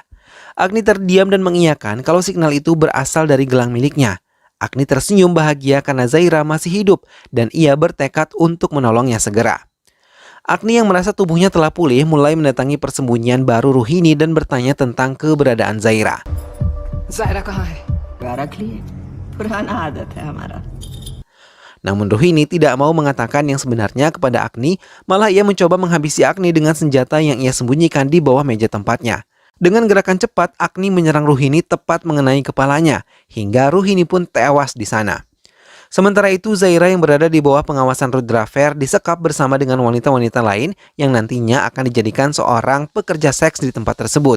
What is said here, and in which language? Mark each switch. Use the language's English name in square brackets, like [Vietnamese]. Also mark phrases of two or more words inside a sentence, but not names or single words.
[Indonesian] Agni terdiam dan mengiyakan kalau signal itu berasal dari gelang miliknya. Agni tersenyum bahagia karena Zaira masih hidup dan ia bertekad untuk menolongnya segera. Agni yang merasa tubuhnya telah pulih mulai mendatangi persembunyian baru Ruhini dan bertanya tentang keberadaan Zaira. [Hindi] Zaira कहाँ है? रख लिए. पुराना आदत है हमारा. [Indonesian] Namun Ruhini tidak mau mengatakan yang sebenarnya kepada Agni, malah ia mencoba menghabisi Agni dengan senjata yang ia sembunyikan di bawah meja tempatnya. Dengan gerakan cepat, Agni menyerang Ruhini tepat mengenai kepalanya, hingga Ruhini pun tewas di sana. Sementara itu, Zaira yang berada di bawah pengawasan Rudraver disekap bersama dengan wanita-wanita lain yang nantinya akan dijadikan seorang pekerja seks di tempat tersebut.